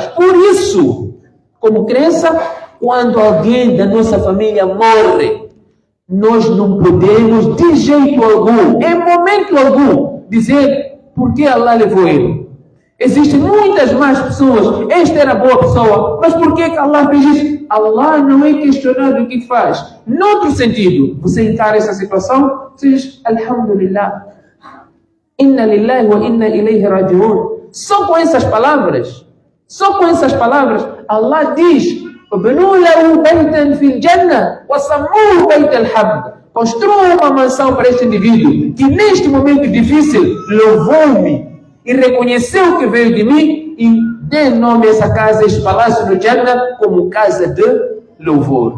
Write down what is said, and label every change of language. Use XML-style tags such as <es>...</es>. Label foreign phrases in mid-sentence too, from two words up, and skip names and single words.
<pt>Por isso, como crença, quando alguém da nossa família morre, nós não podemos de jeito algum, em momento algum, dizer por que Allah levou ele. Existem muitas más pessoas. Esta era boa pessoa. Mas por que Allah fez isso? Allah não é questionado o que faz. Noutro sentido, você encara essa situação, você diz: Alhamdulillah.</pt> <ar>إنا لله وإنا إليه راجعون.</ar> <pt>Só com essas palavras, Allah diz: construa uma mansão para este indivíduo que neste momento difícil louvou-me e reconheceu que veio de mim e dê nome a essa casa, este palácio no Jannah, como casa de louvor.</pt>